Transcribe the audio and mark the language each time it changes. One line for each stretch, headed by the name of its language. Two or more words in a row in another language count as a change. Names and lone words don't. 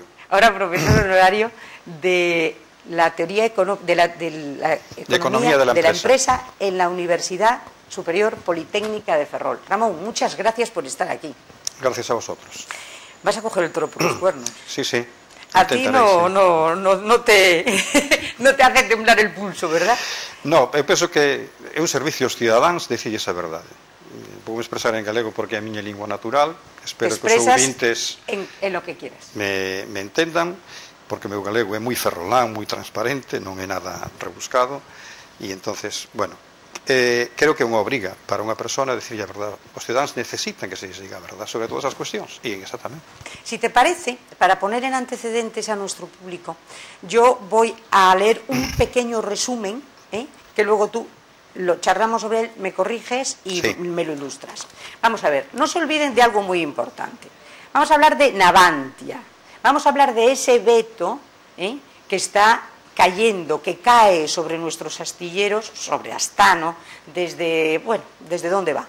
Spanish: Ahora profesor honorario de la teoría de la economía de la empresa en la Universidad Superior Politécnica de Ferrol. Ramón, muchas gracias por estar aquí. Gracias a vosotros. ¿Vas a coger el toro por los cuernos? Sí, sí. A ti no te hace temblar el pulso, verdad? No,
Galician: eu penso que é un servicio aos cidadáns decirles a verdade. Vou expresar en galego porque é a miña lingua natural. Espero que os ouvintes
Spanish: en lo que quieras.
Galician: me entendan, porque o meu galego é moi ferrolán, moi transparente, non é nada rebuscado, e entonces, bueno, creo que é unha obriga para unha persona decirle a verdade. Os cidadáns necesitan que se lles diga a verdade sobre todas as cuestións, e exactamente.
Spanish: Si te parece, para poner en antecedentes a nuestro público, yo voy a leer un pequeño resumen, que luego tú lo charlamos sobre él, me corriges y sí, me lo ilustras. Vamos a ver, no se olviden de algo muy importante. Vamos a hablar de Navantia, vamos a hablar de ese veto que está cayendo, que cae sobre nuestros astilleros, sobre Astano, desde dónde va.